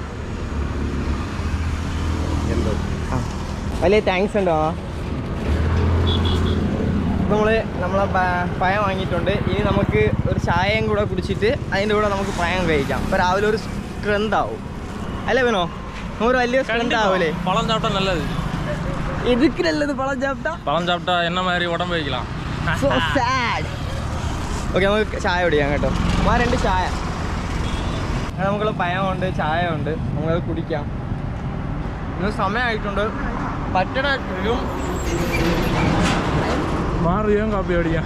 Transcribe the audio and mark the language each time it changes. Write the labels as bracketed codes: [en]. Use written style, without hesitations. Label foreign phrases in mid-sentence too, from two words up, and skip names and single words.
[ml] എന്തോ വലിയ താങ്ക്സ് ഉണ്ടോ. നമ്മളെ പഴം വാങ്ങിയിട്ടുണ്ട്. ഇനി നമുക്ക് ഒരു ചായയും കൂടെ കുടിച്ചിട്ട് അതിൻ്റെ കൂടെ നമുക്ക് പഴം കഴിക്കാം. അപ്പോൾ രാവിലെ ഒരു സ്ട്രെങ്ത് ആവും, അല്ലേ വേണോ? ഒരു വലിയ സ്ട്രെങ്ത് ആവൂലേ? [ta] பழம் சாப்பிட்டா நல்லது. இதுக்கு நல்லது பழம் சாப்பிட்டா என்ன மாதிரி உடம்பு வைக்கலாம். [en] So sad. [ml] ഓക്കെ, നമുക്ക് ചായ കുടിക്കാം കേട്ടോ. ആ 2 ചായ. നമുക്ക് പഴമുണ്ട്, ചായ ഉണ്ട്, നമുക്കത് കുടിക്കാം. ഇന്ന് സമയമായിട്ടുണ്ട്. പറ്റണയും മാറിയോ കാപ്പി അടിക്കാം.